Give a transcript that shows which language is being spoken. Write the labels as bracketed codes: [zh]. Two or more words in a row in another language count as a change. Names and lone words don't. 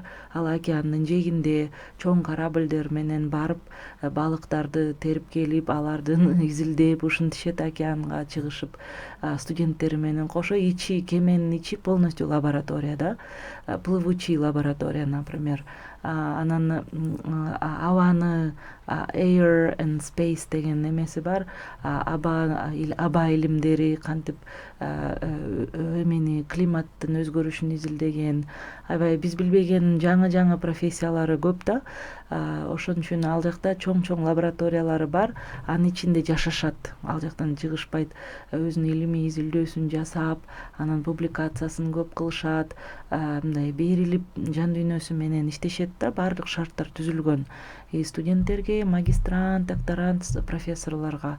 [ky] Ал океандын жээгинде чоң корабльдер менен барып балыктарды терип келип, алардын изилдеп ушинтишет, океанга чыгышып студенттери менен кошо кеменин ичи [ru] полностью лаборатория [ky] да, [ru] плывучий лаборатория, например. [ky] Анан абаны [en] air and space [ky] деген эмеси бар, аба илимдери кантип эмени климаттын өзгөрүшүн изилдеген, аябай биз билбеген жаңы профессиялары көп да. Ошон үчүн ал жакта чоң лабораториялары бар, анын ичинде жашашат, ал жактан чыгышпайт, өзүнүн илимий изилдөөсүн жасап, анан публикациясын көп кылышат, мындай берилип жан дүйнөсү менен иштешет да, баардык шарттар түзүлгөн студенттерге, магистрант, докторант, профессорлорго.